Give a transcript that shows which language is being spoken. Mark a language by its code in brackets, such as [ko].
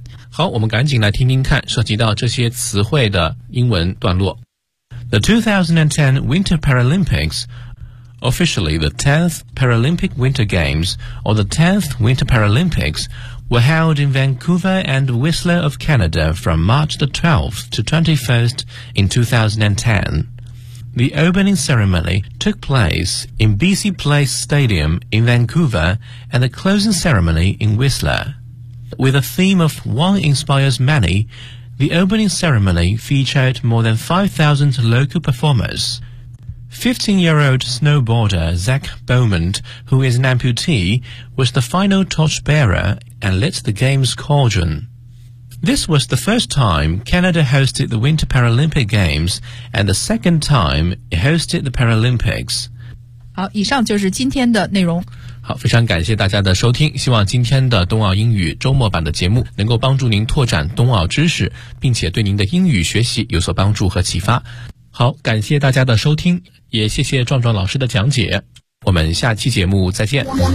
[zh] 好，我们赶紧来听听看涉及到这些词汇的英文段落。 [en] The 2010 Winter Paralympics, officially the 10th Paralympic Winter Games or the 10th Winter Paralympics, were held in Vancouver and Whistler of Canada from March the 12th to 21st in 2010. The opening ceremony took place in BC Place Stadium in Vancouver and the closing ceremony in Whistler.With a theme of One Inspires Many, The opening ceremony featured more than 5,000 local performers. 15-year-old snowboarder Zach Bowman, who is an amputee, was the final torchbearer and lit the game's cauldron. This was the first time Canada hosted the Winter Paralympic Games and the second time it hosted the Paralympics. [zh] 好，以上就是今天的内容。好，非常感谢大家的收听，希望今天的冬奥英语周末版的节目能够帮助您拓展冬奥知识，并且对您的英语学习有所帮助和启发。好，感谢大家的收听，也谢谢壮壮老师的讲解，我们下期节目再见。